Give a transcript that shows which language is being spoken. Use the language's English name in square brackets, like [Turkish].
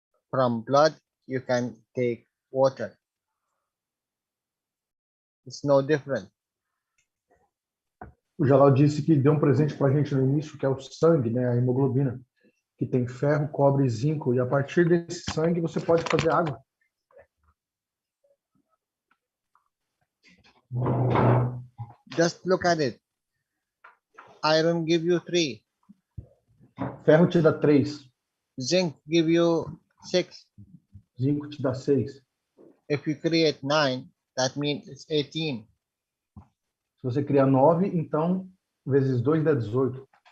[English] From blood, you can take water. It's no different. [Portuguese] O Jalal disse que deu um presente para a gente no início, que é o sangue, né, a hemoglobina, que tem ferro, cobre e zinco, e a partir desse sangue você pode fazer água. [English] Just look at it. Iron give you 3. [Portuguese] Ferro te dá 3, [English] Zinc give you 6. [Portuguese] zinco te dá 6. [English] If you create 9, that means it's 18. [Portuguese] Se você criar 9, então, vezes 2 dá 18.